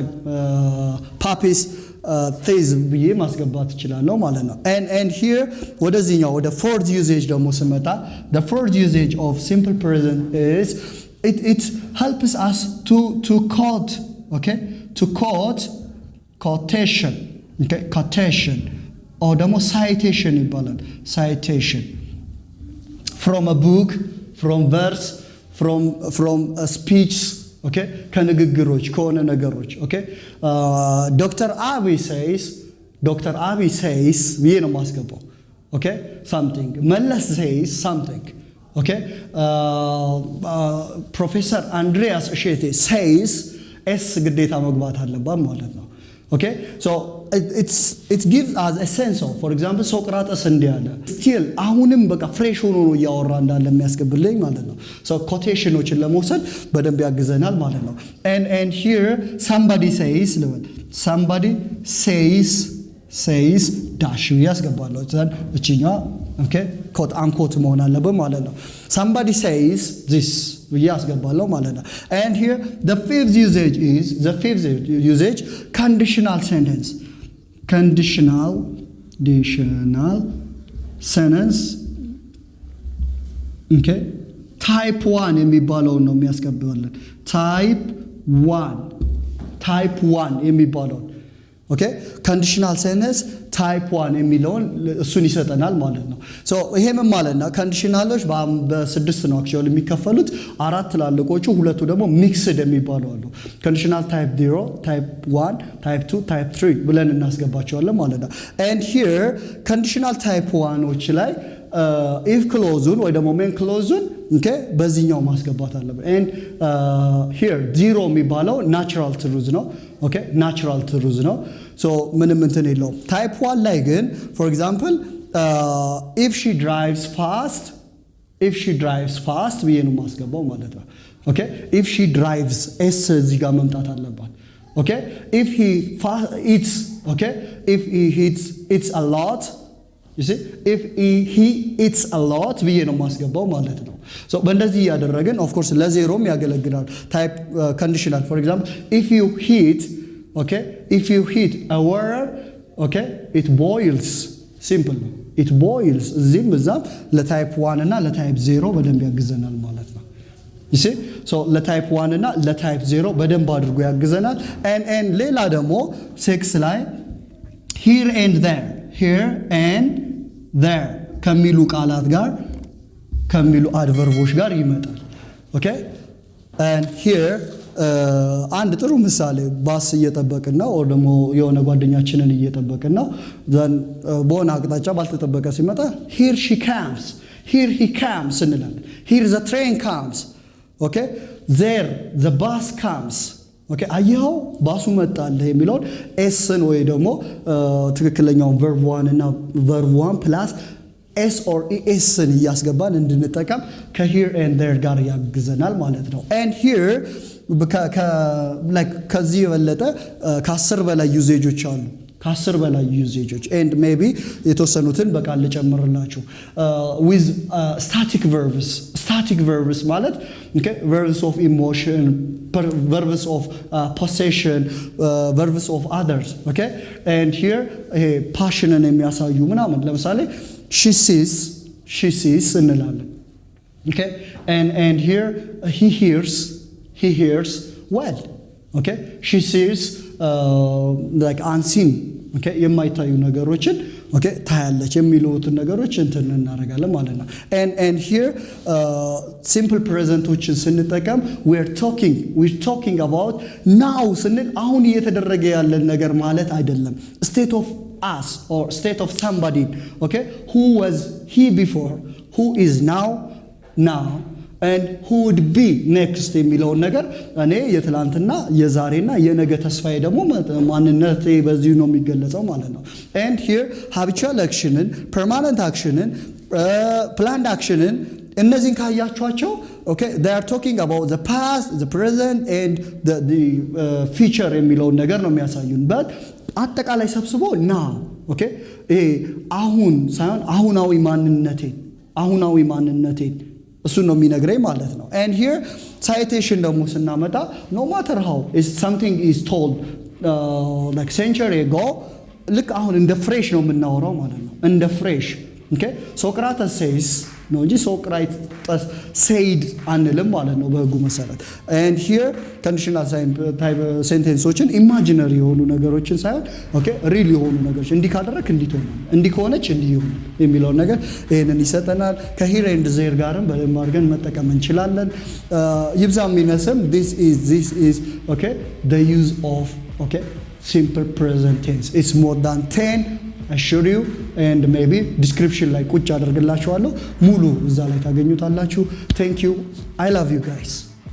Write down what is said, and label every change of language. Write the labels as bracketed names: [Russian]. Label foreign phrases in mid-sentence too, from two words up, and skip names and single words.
[English] puppy's teeth [Amharic] ብዬ ማስገባት እችላለሁ ማለት ነው [English] and here [Amharic] ወደዚህኛው ወደ [English] fourth usage [Amharic] ደግሞ ስመጣ [English] the fourth usage of simple present is it helps us to quote okay to quote quotation okay quotation or demo citation ይባላል citation from a book from verse from a speech okay [Amharic] ከንግግሮች ከሆነ ነገሮች [English] okay Dr. [Amharic] Abi says ብዬ ነው ማስገባው [English] okay something [Amharic] መለስ [English] says something okay Professor Andreas Eshete says S [Amharic] ግዴታ መግባት አለባት ማለት ነው [English] okay so it gives us a sense of for example [Amharic] ሶቅራጠስ እንዲያለ still አሁንም በቃ ፍሬሽ ሆኖ ነው ያወራ እንዳለ የሚያስቀብልኝ ማለት ነው so quotationዎችን ለመውሰድ በደንብ ያግዘናል ማለት ነው [English] and here somebody says dash [Amharic] ያስገባለሁ እቺኛ [English] okay quote unquote [Amharic] መሆን አለበት ማለት ነው [English] somebody says this [Amharic] ያስገባለሁ ማለት ነው [English] and here the fifth usage conditional sentence okay type 1 [Amharic] የሚባለው ነው የሚያስገባልን type 1 የሚባለው okay [English] conditional sentence type 1 [Amharic] የሚለውን እሱን ይሰጠናል ማለት ነው so ይሄም ማለት ነው ኮንዲሽናሎች በስድስት ነው actually የሚከፈሉት አራት ትላልቆቹ ሁለቱ ደግሞ ሚክስድ የሚባሉ አሉ [English] conditional type 0 type 1 type 2 type 3 [Amharic] ብለን እናስገባቸዋለን ማለት ነው [English] and here conditional type 1ዎች [Amharic] ላይ [English] if clause-ን [Amharic] ወይ ደግሞ [English] main clause-ን [Amharic] okay በዚህኛው ማስገባት አለበት [English] and here [Amharic] 0 የሚባለው [English] natural truth [Amharic] ነው okay [English] natural truth [Amharic] ነው so ምንም እንትን የለውም type 1 ላይ ግን [English] for example if she drives fast [Amharic] ብዬ ነው ማስገባው ማለት ነው [English] okay if she drives s [Amharic] እዚህ ጋር መምጣት አለባት [English] okay if he eats okay if he eats a lot you see if he eats a lot [Amharic] ብዬ ነው ማስገባው ማለት ነው [English] so [Amharic] በእንደዚህ ያደረገን [English] of course [Amharic] ለዜሮም ያገለግላል [English] type conditional for example if you heat a water okay it boils [Amharic] simple it boils እዚህም በዛም ለታይፕ 1 እና ለታይፕ 0 በደንብ ያግዘናል ማለት ነው [English] you see so [Amharic] ለታይፕ 1 እና ለታይፕ 0 በደንብ አድርጎ ያግዘናል and ሌላ ደግሞ 6 ላይ [English] here and [Amharic] there ከሚሉ ቃላት ጋር ከሚሉ አድቨርቦች ጋር ይመጣል [English] okay and here [Amharic] አንድ ጥሩ ምሳሌ ባስ እየጠበቅን ነው or ደግሞ የሆነ ጓደኛችንን እየጠበቅን ነው then በሆነ አቅጣጫ ባልተጠበቀ ሲመጣ [English] here he comes [Amharic] እንላለን [English] here the train comes okay there the bus comes okay [Amharic] አየው ባሱ መጣለ የሚለው ኤስን ወይ ደግሞ ትክክለኛው verb 1 እና [English] verb 1 plus s or es [Amharic] ን ያስገባን እንድንጠቀም ከhere and there ጋር ያግዘናል ማለት ነው [English] and here [Amharic] ከዚህ የበለጠ ከ10 በላይ ዩዜጆች አሉ ከ10 በላይ ዩዜጆች [English] and maybe [Amharic] የተወሰኑትን በቃል ልጨምርላችሁ with static [English] verbs ማለት okay verbs of emotion verbs of possession verbs of others okay and here passion [Amharic] የሚያሳዩ ምናምን ለምሳሌ [English] she sees እንላለን okay and here he hears well okay she sees like unseen okay [Amharic] የማይታዩ ነገሮችን [English] okay [Amharic] ታያለች የሚሉትን ነገሮች እንትን እናደርጋለን ማለት ነው [English] and here simple presentዎችን ስንጠቀም we're talking about now [Amharic] ስንል አሁን እየተደረገ ያለ ነገር ማለት አይደለም [English] us or state of somebody, okay, who was he before, who is now, and who would be next [Amharic] የሚለውን ነገር እኔ የትላንትና የዛሬና የነገ ተስፋዬ ደግሞ ማንነቴ በዚሁ ነው የሚገለጸው ማለት ነው። [English] and here habitual actionን permanent actionን planned actionን [Amharic] እነዚህን ካያችኋቸው [English] okay, they are talking about the past, the present and the future [Amharic] የሚለውን ነገር ነው የሚያሳዩን። but አጠቃላይ ሰብስቦ now okay አሁን ሳይሆን [English] አሁናዊ ማንነቴን እሱ ነው የሚነግረኝ ማለት ነው። and here citation [Amharic] ደግሞ ስናመጣ [English] no matter how is something is told like century ago [Amharic] ልክ አሁን እንደ ፍሬሽ ነው የምናወራው ማለት ነው። እንደ ፍሬሽ [English] okay, Socrates says [Amharic] ነው እንጂ ሶቅራተስ said አንልም ማለት ነው በህጉ መሰረት። [English] and here conditional type sentenceዎችን [Amharic] imaginary የሆኑ ነገሮችን ሳይሆን [English] okay real [Amharic] የሆኑ ነገሮች እንዲህ ካደረክ እንዲህ ትሆናለህ፣ እንዲህ ከሆነች እንዲህ ይሆናል የሚለው ነገር ይሄንን ይሰጠናል። [English] ከhere and there [Amharic] ጋርም በደንብ አድርገን መጠቀም እንችላለን። ይብዛም ይነስም [English] this is okay the use of okay simple present tense. It's more than 10 assure you and maybe description [Amharic] ላይ ቁጭ አደርግላችኋለሁ ሙሉ እዛ ላይ ታገኙታላችሁ። [English] thank you, I love you guys.